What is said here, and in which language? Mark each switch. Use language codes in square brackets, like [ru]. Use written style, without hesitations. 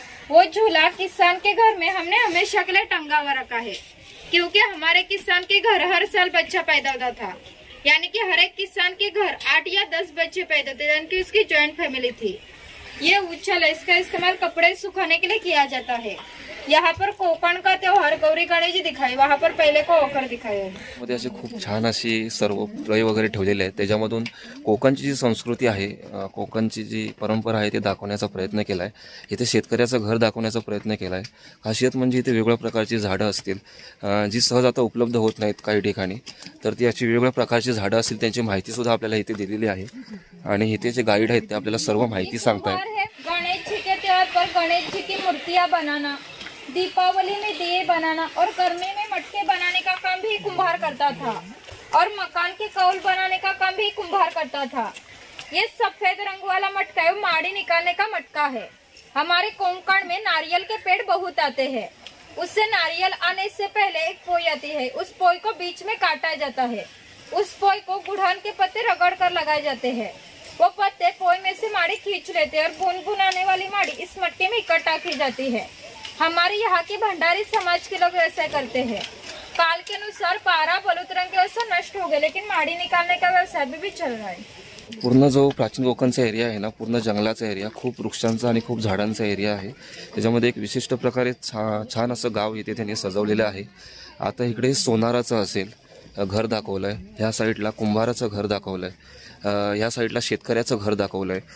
[hi] वो झूला किसान के घर में हमने हमेशा के लिए टंगा हुआ रखा है, क्योंकि हमारे किसान के घर हर साल बच्चा पैदा होता था। यानी कि हर एक किसान के घर 8 या 10 बच्चे पैदा होते, यानी कि उसकी जॉइंट फैमिली थी। ये उच्छल है, इसका इस्तेमाल कपड़े सुखाने के लिए किया जाता है। यहाँ पर कोकण का त्योहार गौरी गणेश दिखाई, वहाँ पर पहिले कोकर दिखाई [mr] आहे। मध्ये अशी खूप छान अशी सर्व प्रय वगैरे ठेवलेले आहेत। त्याच्यामधून कोकणची जी संस्कृती आहे, कोकणची जी परंपरा आहे ते दाखवण्याचा प्रयत्न केलाय। इथे शेतकऱ्याचं घर दाखवण्याचा प्रयत्न केलाय। खासियत म्हणजे इथे वेगवेगळ्या प्रकारची झाडं असतील जी सहज आता उपलब्ध होत नाहीत काही ठिकाणी, तर ती अशी वेगवेगळ्या प्रकारची झाडं असतील त्यांची माहिती सुद्धा आपल्याला इथे दिलेली आहे। आणि इथे जे गाईड आहेत ते आपल्याला सर्व माहिती सांगतायत। [hi] गणेश जी के त्योहार पर गणेश जी की मूर्तियां बनाना, दीपावली में दिए बनाना और गर्मी में मटके बनाने का काम भी कुम्हार करता था, और मकान के कौल बनाने का काम भी कुम्हार करता था। ये सफेद रंग वाला मटका है, माड़ी निकालने का मटका है। हमारे कोंकण में नारियल के पेड़ बहुत आते हैं। उससे नारियल आने से पहले एक पोई आती है, उस पोई को बीच में काटा जाता है। उस पोई को गुड़हल के पत्ते रगड़ कर लगाए जाते हैं। वो पत्ते पोई में से माड़ी खींच लेते हैं और गुनगुनाने वाली माड़ी इस मटके में इकट्ठा की जाती है। हमारे यहाँ के भंडारी समाज के लोग ऐसा करते हैं। काल के अनुसार पारा बलुतरंग के व्यवसाय नष्ट हो गए, लेकिन माड़ी निकालने का व्यवसाय अभी भी चल रहा है। [mr] पूर्ण जो प्राचीन कोकणचा एरिया आहे ना, पूर्ण जंगलाचा एरिया, खूप वृक्षांचा आणि खूप झाडांचा एरिया आहे। त्याच्यामध्ये एक विशिष्ट प्रकारे छान असं गाव इथे त्यांनी सजवलेलं आहे। आता इकडे सोनाराचं असेल घर दाखवलंय, ह्या साईडला कुंभाराचं घर दाखवलंय, ह्या साईडला शेतकऱ्याचं घर दाखवलंय।